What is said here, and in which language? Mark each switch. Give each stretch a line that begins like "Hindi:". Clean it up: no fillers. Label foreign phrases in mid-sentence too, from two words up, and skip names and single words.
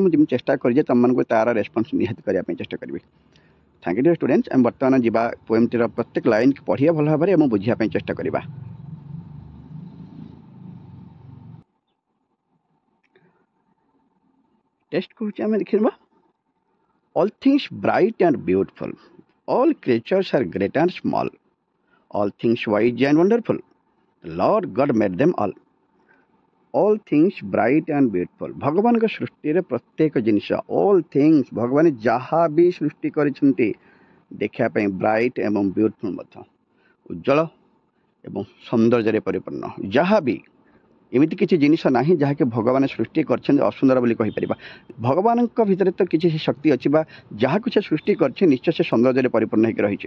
Odia: ମୁଁ ଯେମିତି ଚେଷ୍ଟା କରିଛି ତୁମମାନଙ୍କୁ ତା'ର ରେସ୍ପନ୍ସ ନିହାତି କରିବା ପାଇଁ ଚେଷ୍ଟା କରିବି।
English: Thank you dear students.
Odia: ଆମେ ବର୍ତ୍ତମାନ ଯିବା ପୋଏମ୍ଟିର ପ୍ରତ୍ୟେକ ଲାଇନ୍କୁ ପଢ଼ିବା ଭଲ ଭାବରେ ଏବଂ ବୁଝିବା ପାଇଁ ଚେଷ୍ଟା କରିବା। ଟେଷ୍ଟ କହୁଛି ଆମେ ଦେଖିବା।
English: All things bright and beautiful, all creatures are great and small, all things wise and wonderful, the Lord God made them all. All things bright and beautiful.
Odia: ଭଗବାନଙ୍କ ସୃଷ୍ଟିରେ ପ୍ରତ୍ୟେକ ଜିନିଷ,
English: all things,
Odia: ଭଗବାନ ଯାହା ବି ସୃଷ୍ଟି କରିଛନ୍ତି ଦେଖିବା ପାଇଁ ବ୍ରାଇଟ୍ ଏବଂ ବ୍ୟୁଟିଫୁଲ୍ ମଧ୍ୟ, ଉଜ୍ଜଳ ଏବଂ ସୌନ୍ଦର୍ଯ୍ୟରେ ପରିପୂର୍ଣ୍ଣ। ଯାହା ବି ଏମିତି କିଛି ଜିନିଷ ନାହିଁ ଯାହାକି ଭଗବାନ ସୃଷ୍ଟି କରିଛନ୍ତି ଅସୁନ୍ଦର ବୋଲି କହିପାରିବା। ଭଗବାନଙ୍କ ଭିତରେ ତ କିଛି ଶକ୍ତି ଅଛି, ବା ଯାହାକୁ ସେ ସୃଷ୍ଟି କରିଛି ନିଶ୍ଚୟ ସେ ସୌନ୍ଦର୍ଯ୍ୟରେ ପରିପୂର୍ଣ୍ଣ ହୋଇକି ରହିଛି।